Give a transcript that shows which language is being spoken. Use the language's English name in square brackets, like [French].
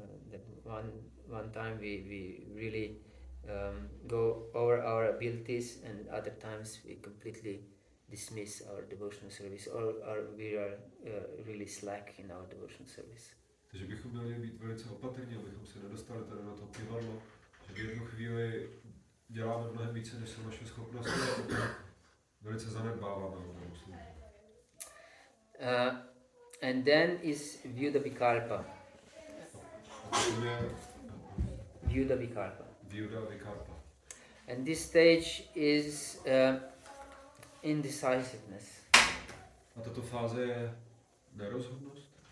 [English] That one time we really go over our abilities, and other times we completely dismiss our devotional service, or we are really slack in our devotional service. [Czech] Takže bychom měli být velice opatrní, abychom se nedostali tady na to pivadlo, že v jednu chvíli děláme mnohem více, než jsou naše schopnosti, a potom velice zanedbáváme o službu. [English] And then is Vyuda Vikalpa. Vyuda Vikalpa. Vyuda Vikalpa. And this stage is indecisiveness. [Czech] A tato fáze je nerozhodnost?